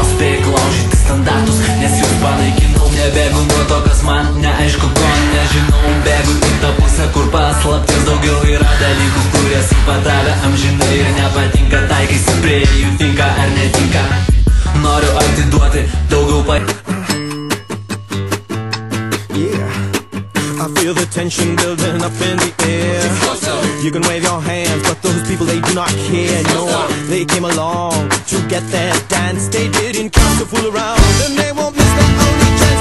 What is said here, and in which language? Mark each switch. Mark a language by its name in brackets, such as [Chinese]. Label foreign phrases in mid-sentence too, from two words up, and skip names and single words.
[Lithuanian] Spėk laužyti standartus, nes juos panaikinau. Nebėgu nuo to, kas man neaišku, ko nežinau. Bėgu į tą pusę, kur paslapties daugiau yra dalykų, kurie supa tave amžinai ir nepatinka. Taikaisi prie jų, tinka ar netinka. Noriu atiduoti daugiau [English] I feel the tension building up in the air. You can wave your hands, but those people, they do not care. No, they came along to get their dance. They didn't come to fool around, and they won't miss their only chance.